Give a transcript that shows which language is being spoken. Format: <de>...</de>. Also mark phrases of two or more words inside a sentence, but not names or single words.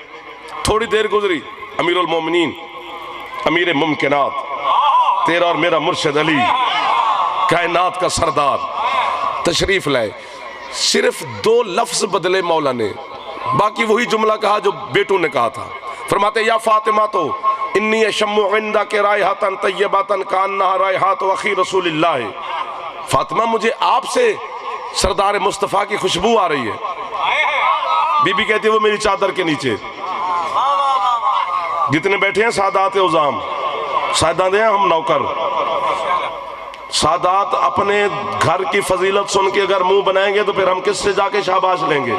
<ur>تھوڑی دیر گزری، امیر المومنین، امیر ممکنات، تیرا اور میرا مرشد علی، کائنات کا سردار تشریف لائے. صرف 2 لفظ بدلے مولا نے، باقی وہی جملہ کہا جو بیٹوں نے کہا تھا. فرماتے یا فاطمہ تو</ur> <ar>إني أشم عندك رائحة طيبة كأنها رائحة أخي رسول الله.</ar> <ur>فاطمہ مجھے آپ سے سردار مصطفیٰ کی خوشبو آ رہی ہے. بی بی کہتی ہے وہ میری چادر کے نیچے۔ جتنے بیٹھے ہیں سادات عظام، سادات ہیں ہم نوکر. سادات اپنے گھر کی فضیلت سن کے اگر منہ بنائیں گے تو پھر ہم کس سے جا کے شاباش لیں گے.</ur>